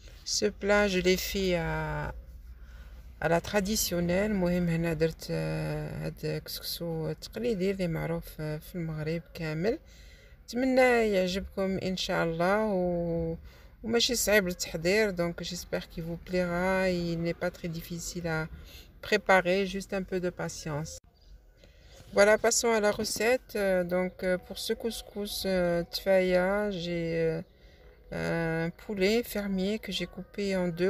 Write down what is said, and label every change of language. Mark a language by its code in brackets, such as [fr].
[fr] Ce plat, je l'ai fait à la traditionnelle. [ar] المهم هنا درت هاد كسكسو تقليدي اللي معروف في المغرب كامل. نتمنى يعجبكم ان شاء الله وماشي صعيب التحضير. [fr] donc j'espère qu'il vous plaira. Il n'est pas très difficile à préparer, juste un peu de patience. Voilà, passons à la recette. Donc pour ce couscous tfaya, j'ai un poulet fermier que j'ai coupé en deux.